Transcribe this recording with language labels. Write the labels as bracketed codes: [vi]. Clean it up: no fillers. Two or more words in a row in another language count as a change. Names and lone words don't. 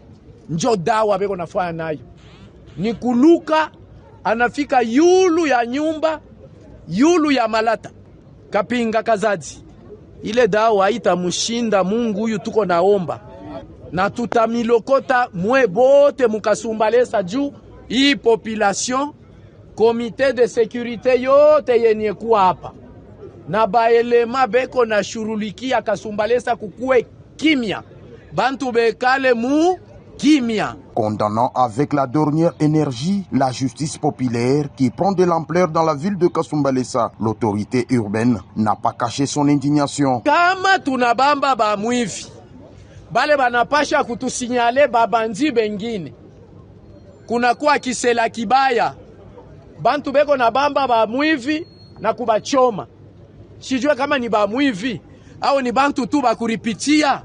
[sw] Njo dawa beko nafanya nayo. Ni kuluka, anafika yulu ya nyumba, yulu ya malata. Kapinga Kazadi. Ile dawa haitamushinda Mungu huyu tuko naomba. Na tutamilokota mwe bote mukasumbalesa juu hii population, [fr] komite de sécurité [sw] yote yenye kuwa hapa. Na baelema beko na shurulikia kasumbalesa kukue kimya. Bantu bekale mu kimya. [fr] Condamnant avec la dernière énergie la justice populaire qui prend de l'ampleur dans la ville de Kasumbalesa, l'autorité urbaine n'a pas caché son indignation. [sw] Kama tunabamba ba mwivi, bale banapasha kutusinyale babandi bengine. Kuna kuwa kisela kibaya, bantu beko na bamba ba mwivi na kubachoma. Sijue kama ni ba mwivi au ni bantu tu bakuripitia.